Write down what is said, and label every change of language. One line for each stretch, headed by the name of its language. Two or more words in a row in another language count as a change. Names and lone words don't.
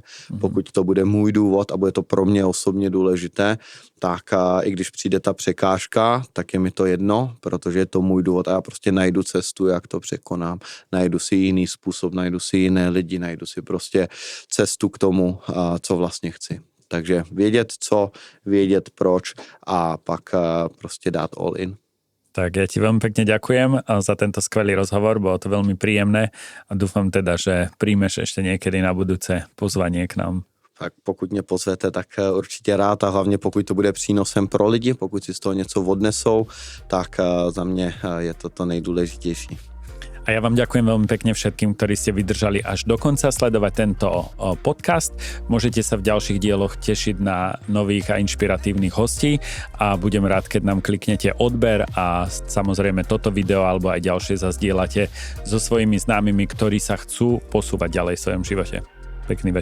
Czech: Pokud to bude můj důvod a bude to pro mě osobně důležité, tak i když přijde ta překážka, tak je mi to jedno, protože je to můj důvod a já prostě najdu cestu, jak to překonám. Najdu si jiný způsob, najdu si jiné lidi, najdu si prostě cestu k tomu, co vlastně chci. Takže vědět co, vědět proč a pak prostě dát
English: all in.
Slovak: Tak ja ti veľmi pekne ďakujem za tento skvelý rozhovor, bolo to veľmi príjemné a dúfam teda, že príjmeš ešte niekedy na budúce pozvanie k nám.
Czech: Tak pokud mě pozvete, tak určitě rád a hlavně pokud to bude přínosem pro lidi, pokud si z toho něco odnesou, tak za mě je to nejdůležitější.
Slovak: A ja vám ďakujem veľmi pekne všetkým, ktorí ste vydržali až do konca sledovať tento podcast. Môžete sa v ďalších dieloch tešiť na nových a inšpiratívnych hostí a budem rád, keď nám kliknete odber a samozrejme toto video alebo aj ďalšie zazdieľate so svojimi známymi, ktorí sa chcú posúvať ďalej v svojom živote.